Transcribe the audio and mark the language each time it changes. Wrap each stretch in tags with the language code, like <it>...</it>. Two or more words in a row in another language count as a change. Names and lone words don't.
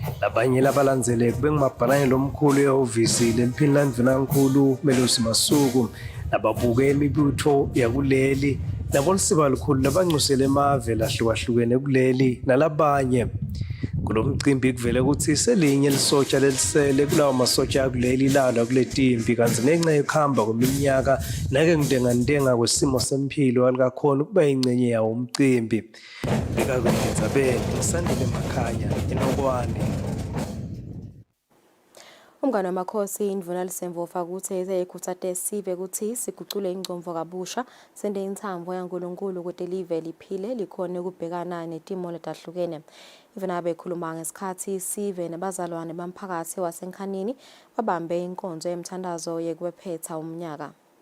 <ss>abanye labalandzeleki bengumabhalane lomkhulu ehhovisi leliphini landvunankhulu Melusi Masuku nababuke imibutho yakuleli nabolisiba likhulu labanxusele emave lahlukahlukene kuleli nalabanye. Kulo mcimbi kuvele ukuthi selinye lisotsha lelisele kulawo masotsha akuleli lalwa kuletimpi kanti ngenxa yokuhamba kweminyaka nake ngidengandenga kwesimo sempilo alikakhona ukuba ingcenye yawo umcimbi. Beka ngisandile emakhaya eNokwane. Umngane wamakhosi indvuna lisemvofa ukuthi ezeyikhuthathe sive ukuthi sigucule ingcomvo kabusha sende intsambo yaNkulunkulu ukuthi live liphile likhone ukubhekana netimo letahlukene. Even abekhuluma ngesikhathi sive nabazalwane bamphakathi wasenkhanini babambe inkonzo yemthandazo yekwephetha umnyaka.</ss>